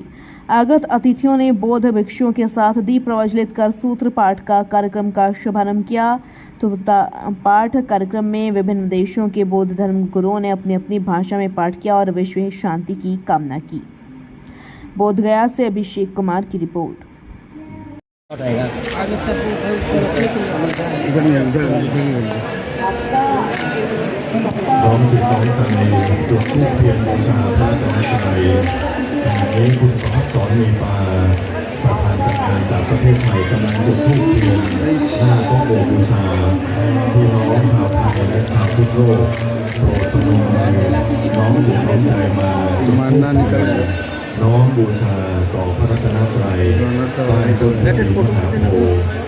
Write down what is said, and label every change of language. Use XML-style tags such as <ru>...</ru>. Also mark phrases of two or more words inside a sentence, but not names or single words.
<hi>आगत अतिथियों ने बौद्ध भिक्षुओं के साथ दीप प्रज्वलित कर सूत्र पाठ का कार्यक्रम का शुभारंभ किया। तो पाठ कार्यक्रम में विभिन्न देशों के बौद्ध धर्म गुरुओं ने अपनी अपनी भाषा में पाठ किया और विश्व शांति की कामना की। बोधगया से अभिषेक कुमार की रिपोर्ट।</hi> <th>น้อมจิตน้อมใจจุดธูปเทียนบูชาพระรัตนตรัยขณะนี้คุณประภัสสร มีปาประธานจัดงานจากประเทศไทยกำลังจุดธูปเทียนหน้าพระโอบูชาพี่น้องชาวไทยและชาวพุทธโลกโปรดพนมมือน้อมจิตน้อมใจมาจุดธูปเทียนน้อมบูชาต่อพระรัตนตรัยใต้ต้นศรีมหาโพธิ์</th>